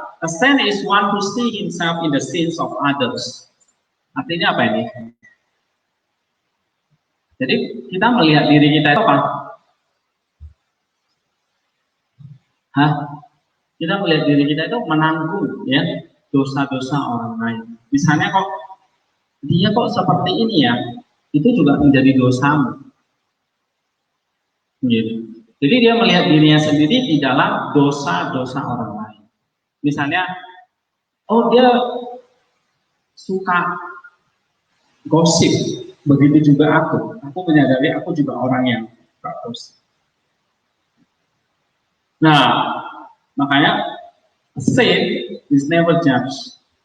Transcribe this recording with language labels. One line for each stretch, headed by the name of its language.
English: A saint is one who see himself in the sins of others.
Indonesian: Artinya apa ini? Jadi kita melihat diri kita itu apa? Hah? Kita melihat diri kita itu menanggung ya dosa-dosa orang lain. Misalnya kok dia kok seperti ini ya, itu juga menjadi dosamu. Gitu. Jadi dia melihat dirinya sendiri di dalam dosa-dosa orang lain. Misalnya, oh dia suka gosip, begitu juga aku. Aku menyadari aku juga orang yang suka gosip. Nah, makanya
English: saint is never judged.